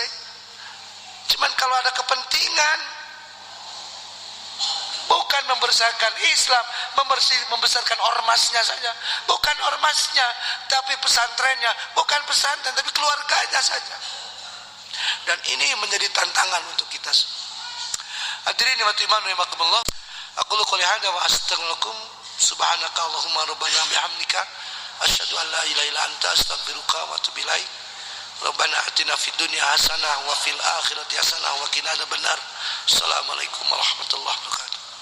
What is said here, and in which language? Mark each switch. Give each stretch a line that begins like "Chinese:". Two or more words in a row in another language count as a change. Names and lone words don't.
Indonesian: Cuman kalau ada kepentingan, bukan membesarkan Islam, membesarkan ormasnya saja, bukan ormasnya, tapi pesantrennya, bukan pesantren, tapi keluarganya saja. Dan ini menjadi tantangan untuk kita semua.
Arabic: حاضرين وإيمان رحمكم الله. أقول قولي هذا وأستغفركم سبحانك اللهم ربنا وبحمدك أشهد أن لا إله إلا أنت أستغفرك وأتوب إليك. ربنا آتنا في الدنيا حسنة وفي الآخرة حسنة وقنا عذاب النار. السلام عليكم ورحمة الله وبركاته.